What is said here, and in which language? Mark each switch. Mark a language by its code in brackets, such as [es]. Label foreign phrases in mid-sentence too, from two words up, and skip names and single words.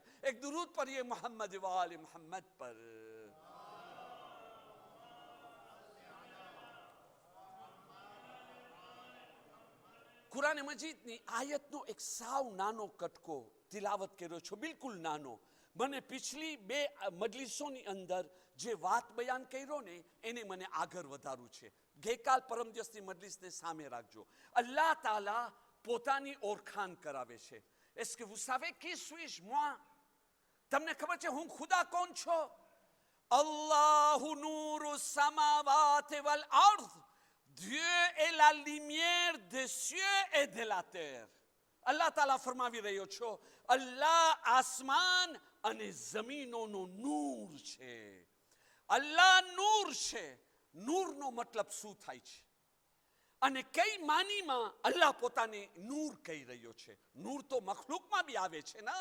[gu] એક દુરૂદ પઢીએ મોહમ્મદ વાલે મોહમ્મદ પર. કુરાન મજીદની આયતનો એક સાવ નાનો કટકો તિલાવત કર્યો છું, બિલકુલ નાનો. મને પિછલી 2 મજલિસોની અંદર જે વાત બયાન કર્યો ને, એને મને આગળ વધારવું છે. ગઈકાલ પરમ દિવસની મજલિસને સામે રાખજો. અલ્લાહ તાલા પોતાની ઓળખાણ કરાવે છે. [fr] est-ce que vous savez qui suis-je moi? [gu] તમને ખબર છે હું ખુદા કોણ છું? [ar] الله نور السماوات والأرض. [fr] Dieu est la lumière des cieux et de la terre. [gu] Allah Ta'ala ફરમાવી રહ્યો છો, અલ્લાહ આસમાન અને જમીનોનો નૂર છે. અલ્લાહ નૂર છે. નૂરનો મતલબ શું થાય છે? અને કઈ માનીમાં અલ્લાહ પોતાને નૂર કહી રહ્યો છે? નૂર તો મખલુકમાં બી આવે છે ને.